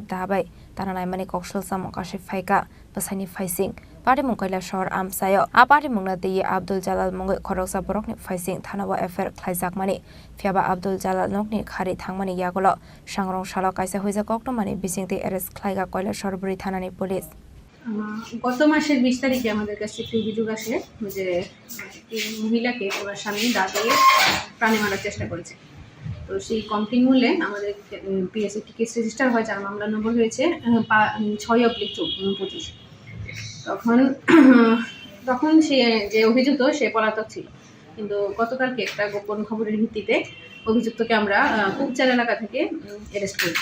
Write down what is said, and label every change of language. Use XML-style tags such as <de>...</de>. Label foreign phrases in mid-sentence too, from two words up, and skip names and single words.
<trp>Dabai Tananai Mani Koksel Samung Kase Faika Basani Faising Pati Mungkoila Shor Amsayo Apati Mungna Teye Abdul Jalal Mungoi Khoroksa Borokni Faising Thanawa Affair Khlaijak Mani Fiaba Abdul Jalal Nokni Khari Thangmani Yagolo Sangrong Shalo Kaisa Hoisa Koktomani bisingte arrest Khlaiga Koila Shorburi Thanani Police</trp> <bn>গত মাসের 20 তারিখে আমাদের কাছে একটি অভিযোগ আসে যে একটি মহিলাকে ওনার স্বামী দাঁড়িয়ে প্রাণে মারার চেষ্টা করেছে। তো সেই কমপ্লেন মূল্যে আমাদের পিএসএ একটি কেস রেজিস্টার হয়, যার মামলা নম্বর হয়েছে 6/25। তখন সে যে অভিযুক্ত সে পলাতক ছিল, কিন্তু গতকালকে একটা গোপন খবরের ভিত্তিতে অভিযুক্তকে আমরা কুপচার এলাকা থেকে অ্যারেস্ট করেছি।</bn>